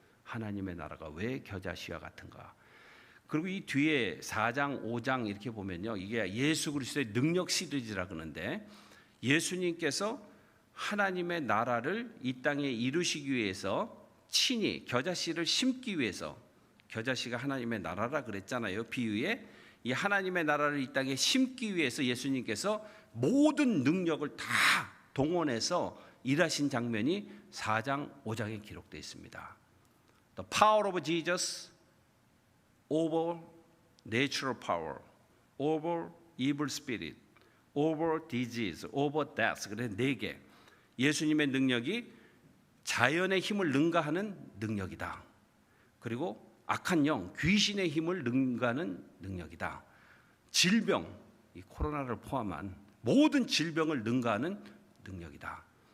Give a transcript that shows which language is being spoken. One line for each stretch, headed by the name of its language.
Korean: 하나님의 나라가 왜 겨자씨와 같은가. 그리고 이 뒤에 4장, 5장 이렇게 보면요, 이게 예수 그리스도의 능력 시리즈라 그러는데, 예수님께서 하나님의 나라를 이 땅에 이루시기 위해서 친히 겨자씨를 심기 위해서, 겨자씨가 하나님의 나라라 그랬잖아요, 비유에. 이 하나님의 나라를 이 땅에 심기 위해서 예수님께서 모든 능력을 다 동원해서 일하신 장면이 4장, 5장에 기록되어 있습니다.
English: The power of Jesus over natural power, over evil spirit, over disease, over death.
Korean: 그래 4개. 예수님의 능력이 자연의 힘을 능가하는 능력이다. 그리고 악한 영, 귀신의 힘을 능가하는 능력이다. 질병, 이 코로나를 포함한 모든 질병을 능가하는 능력이다.